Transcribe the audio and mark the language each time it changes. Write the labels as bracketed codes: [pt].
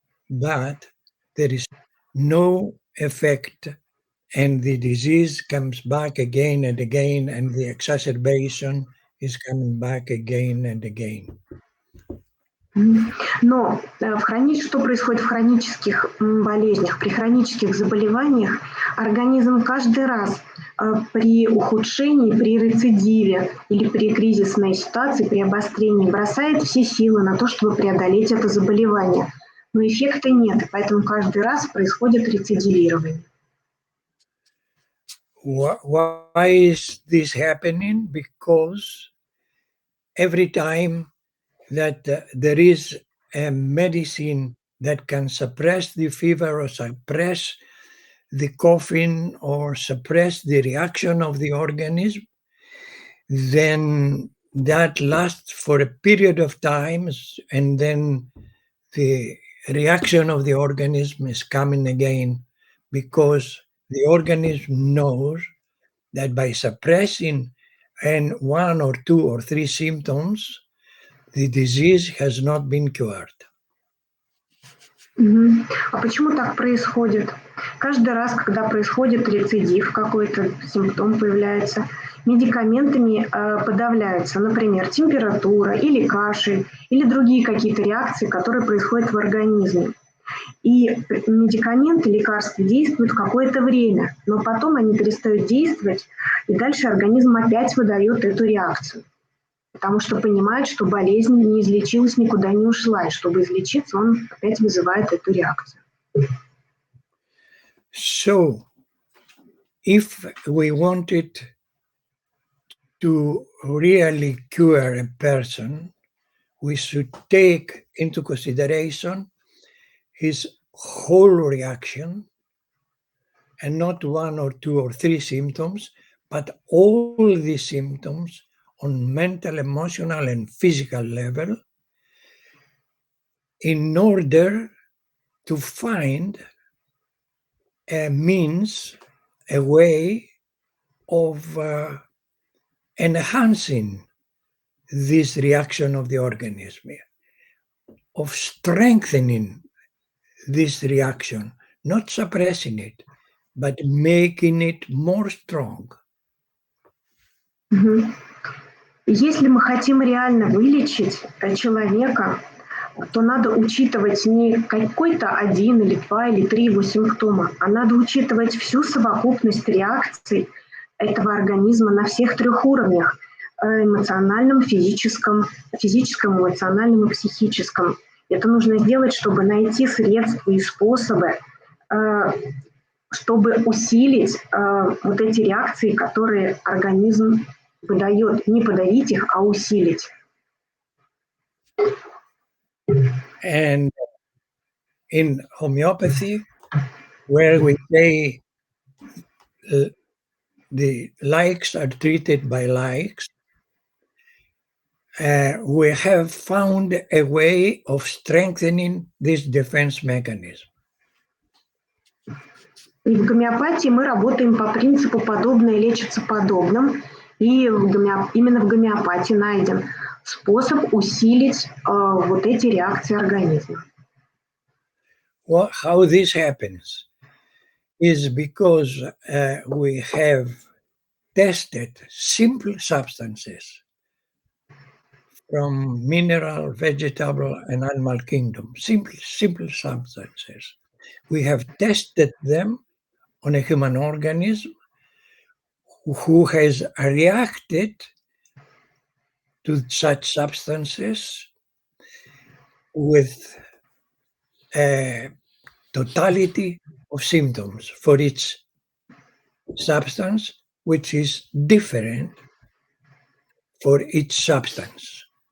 [en] But there is no effect, and the disease comes back again and again, and the exacerbation is coming back again and again. [ru] Но что происходит в хронических болезнях? При хронических заболеваниях организм каждый раз при ухудшении, при рецидиве или при кризисной ситуации, при обострении бросает все силы на то, чтобы преодолеть это заболевание. Но эффекта нет, и поэтому каждый раз происходит рецидивирование. [en] Why is this happening? Because every time that there is a medicine that can suppress the fever or suppress the coughing or suppress the reaction of the organism, then that lasts for a period of time, and then the reaction of the organism is coming again, because the organism knows that by suppressing one or two or three symptoms, the disease has not been cured. [ru] А почему так происходит? Каждый раз, когда происходит рецидив, какой-то симптом появляется, медикаментами подавляются, например, температура или кашель, или другие какие-то реакции, которые происходят в организме. И медикаменты, лекарства действуют какое-то время, но потом они перестают действовать, и дальше организм опять выдает эту реакцию. Потому что понимает, что болезнь не излечилась, никуда не ушла, и чтобы излечиться, он опять вызывает эту реакцию. [en] So, if we wanted to really cure a person, we should take into consideration his whole reaction, and not one or two or three symptoms, but all the symptoms on mental, emotional, and physical level, in order to find a means, a way of enhancing this reaction of the organism, of strengthening this reaction, not suppressing it, but making it more strong. [ru] Если мы хотим реально вылечить человека, то надо учитывать не какой-то 1 или 2 или 3 его симптома, а надо учитывать всю совокупность реакций этого организма на всех 3 уровнях: эмоциональном, физическом, эмоциональном и психическом. Это нужно сделать, чтобы найти средства и способы, чтобы усилить вот эти реакции, которые организм выдает. Не подавить их, а усилить. [en] And in homeopathy, where we say the likes are treated by likes, we have found a way of strengthening this defense mechanism. [ru] И в гомеопатии мы работаем по принципу «подобное лечится подобным», и именно в гомеопатии найден способ усилить вот эти реакции организма. [en] Well, how this happens is because we have tested simple substances from mineral, vegetable, and animal kingdom. Simple substances. We have tested them on a human organism who has reacted to such substances with a totality of symptoms for each substance, which is different for each substance.